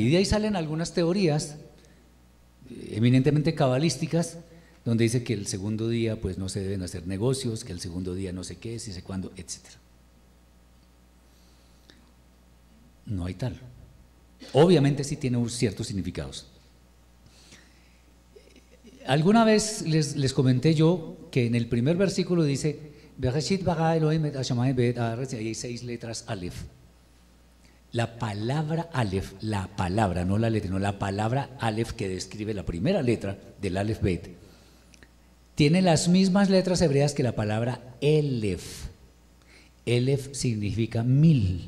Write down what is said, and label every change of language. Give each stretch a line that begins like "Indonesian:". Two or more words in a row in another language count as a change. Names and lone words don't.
Spanish: Y de ahí salen algunas teorías eminentemente cabalísticas, donde dice que el segundo día pues no se deben hacer negocios, que el segundo día no sé qué, si sé cuándo, etcétera. No hay tal. Obviamente sí tiene ciertos significados. Alguna vez les comenté yo que en el primer versículo dice
Hebrew: בראשית ברא אלהים את השמים ואת הארץ,
Spanish: y hay 6 letras Aleph. La palabra Aleph, la palabra, no la letra, no, la palabra Aleph que describe la primera letra del Aleph Bet, tiene las mismas letras hebreas que la palabra Elef. Elef significa 1000.